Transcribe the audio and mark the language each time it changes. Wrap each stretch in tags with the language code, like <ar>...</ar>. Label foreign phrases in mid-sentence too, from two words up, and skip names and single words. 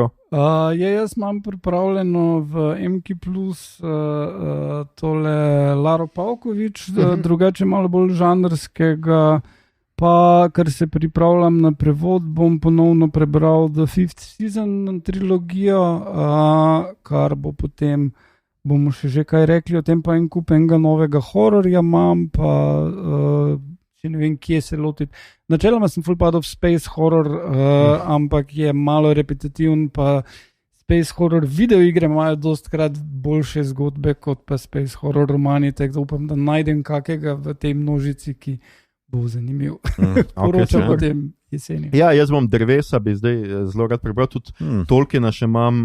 <sl>Jaz imam pripravljeno v MK Plus tole Laro Pavković, drugače malo bolj žanrskega, pa kar se pripravljam na prevod, bom ponovno prebral The Fifth Season trilogijo, kar bo potem, bomo še kaj rekli o tem, pa en kup enega novega hororja imam, pa če ne vem, kje se lotiti. Načeloma sem</sl> <en>full part of space horror,</en> <sl>ampak je malo repetitiven, pa</sl> <en>space horror</en> <sl>videoigre imajo dostkrat boljše zgodbe kot pa</sl> <en>space horror</en> <sl>romani, tako da upam, da najdem kakega v tej množici, ki bo zanimiv. Poročam potem jeseni. Jaz bom Drevesa, bi zdaj zelo rad prebral, tudi Tolkiena še imam.</sl>